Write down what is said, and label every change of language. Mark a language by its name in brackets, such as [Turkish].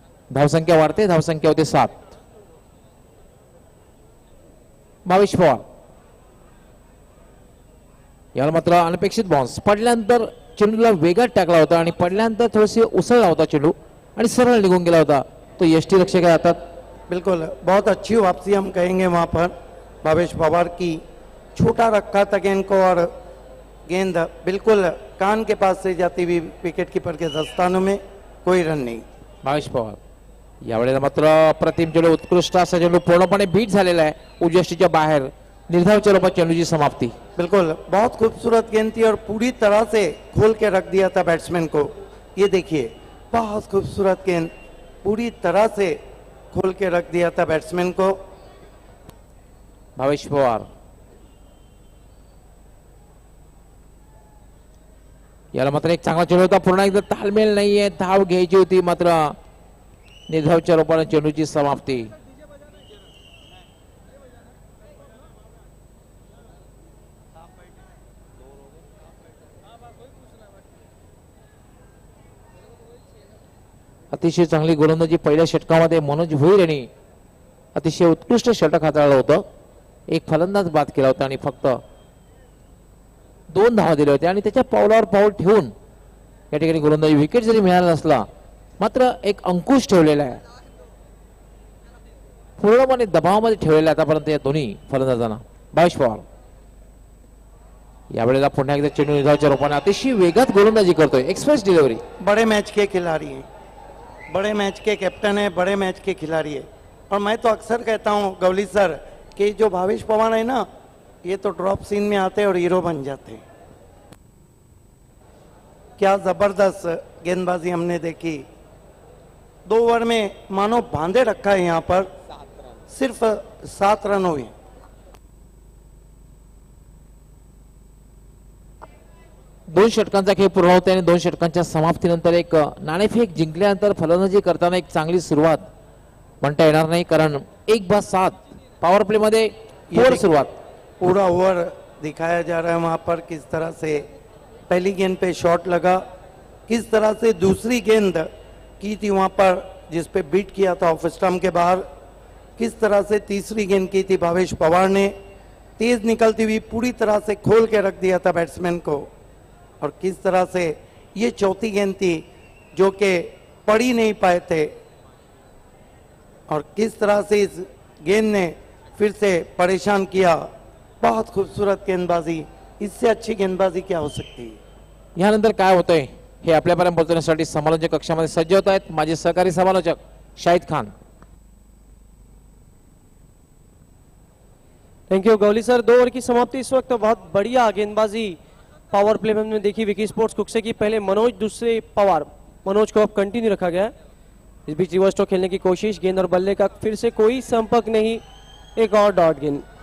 [Marathi] धावसंख्या वाढते. धावसंख्या होते 7. भावेश पवार याला मात्र अनपेक्षित बाउन्स. पडल्यानंतर चेंडूला वेगात टाकला होता आणि पडल्यानंतर थोडेसे उसळला होता चेंडू आणि सरळ निघून गेला होता. तो यष्टी रक्षक हातात. [Hindi] बिल्कुल बहुत अच्छी वापसी हम कहेंगे वहां पर भावेश पवार की. छोटा रखा था गेंद को और गेंद बिल्कुल कान के पास से जाती हुई विकेट कीपर के दस्तानों में. कोई रन नहीं. [Marathi] भावेश पवार यावेळेला मात्र अप्रतिम चेंडू. उत्कृष्ट असा चेंडू पूर्णपणे बीट झालेला आहे. उजव्या यष्टीच्या बाहेर निर्धावच्या रूपात चेंडूची समाप्ती. [Hindi] बिल्कुल बहुत खूबसूरत गेंद थी और पूरी तरह से खोल के रख दिया था बैट्समैन को. ये देखिए बहुत खूबसूरत गेंद. पूरी तरह से खोल के रख दिया था बैट्समैन को. [Marathi] भावेश पवार याला मात्र एक चांगला चेंडू होता. पूर्ण एकदा तालमेल नाहीये. धाव घ्यायची होती मात्र निर्धावच्या रूपाने चेंडूची समाप्ती. अतिशय चांगली गोलंदाजी पहिल्या षटकामध्ये मनोज भोईर यांनी अतिशय उत्कृष्ट षटक हाताळलं होतं. एक फलंदाज बाद केला होता आणि फक्त 2 धावा दिल्या होत्या आणि त्याच्या पावलावर पाऊल ठेवून या ठिकाणी गोलंदाजी विकेट जरी मिळाला नसला मात्र एक अंकुश ठेवलेला आहे. पूर्णपणे दबावामध्ये ठेवलेला आतापर्यंत या दोन्ही फलंदाजांना. भावेश पवार यावेळेला पुन्हा एकदा चेंडू निर्धावाच्या रूपाने अतिशय वेगात गोलंदाजी करतोय. [English] Express delivery. [Hindi] बड़े मैच के खिलाड़ी हैं, बड़े मैच के कैप्टन है, बड़े मैच के खिलाड़ी है. और मैं तो अक्सर कहता हूं गवली सर कि जो भावेश पवार है ना ये तो ड्रॉप सीन में आते और हीरो बन जाते. क्या जबरदस्त गेंदबाजी हमने देखी. 2 ओवर में मानो बांधे रखा है यहाँ पर, सिर्फ 7 रन हुए। [Marathi] दोन षटकांचा खेळ पूर्ण होते आणि 2 षटकांच्या समाप्तीनंतर एक नाणेफेक जिंकल्यानंतर फलंदाजी करताना एक चांगली सुरुवात म्हणता येणार नाही, कारण 1/7 पॉवर प्ले मध्ये पोर सुरुवात। [Hindi] पूरा ओवर दिखाया जा रहा है वहां पर, किस तरह से पहली गेंद पे शॉट लगा, किस तरह से दूसरी गेंद की थी वहां पर जिस पे बीट किया था ऑफ स्टंप के बाहर, किस तरह से तीसरी गेंद की थी भावेश पवार ने, तेज निकलती हुई पूरी तरह से खोल के रख दिया था बैट्समैन को, और किस तरह से ये चौथी गेंद थी जो कि पड़ ही नहीं पाए थे, और किस तरह से इस गेंद ने फिर से परेशान किया। बहुत खूबसूरत गेंदबाजी, इससे अच्छी गेंदबाजी क्या हो सकती है। [Marathi] यानंतर काय होतंय हे आपल्यापर्यंत पोहोचण्यासाठी समालोचक कक्षामध्ये सज्ज होत आहेत माझे सहकारी समालोचक Shahid Khan. [English] Thank you Gauli sir. [Hindi] 2 over की समाप्ति इस वक्त बहुत बढ़िया गेंदबाजी पावर प्ले में हमने देखी विकी स्पोर्ट्स कुक्से की। पहले मनोज, दूसरे पवार, मनोज को अब कंटिन्यू रखा गया है। इस बीच रिवर्स स्ट्रोक खेलने की कोशिश, गेंद और बल्ले का फिर से कोई संपर्क नहीं, एक और डॉट गेंद।